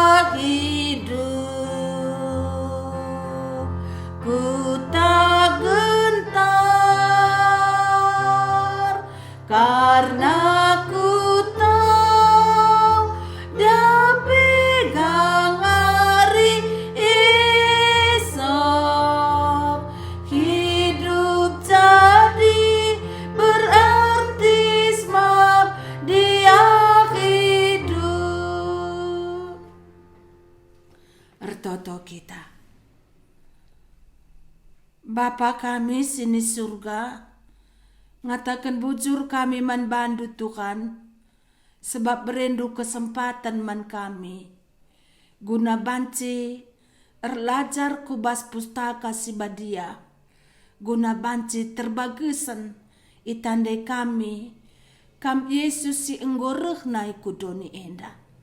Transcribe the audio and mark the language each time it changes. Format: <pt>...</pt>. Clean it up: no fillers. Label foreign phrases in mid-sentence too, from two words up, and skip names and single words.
<id>hidup, ku tak gentar karena ku tahu dia pegang hari esok. Hidup jadi berarti sebab dia hidup.</id> <btx>Ertoto kita. Bapa kami sini surga, ngatakan bujur kami man bandu Tuhan, sebab berindu kesempatan man kami, guna banci erlajar kubas pustaka si badia, guna banci terbagusan itandai kami, kam Yesus si enggoreh nai kudoni enda.</btx>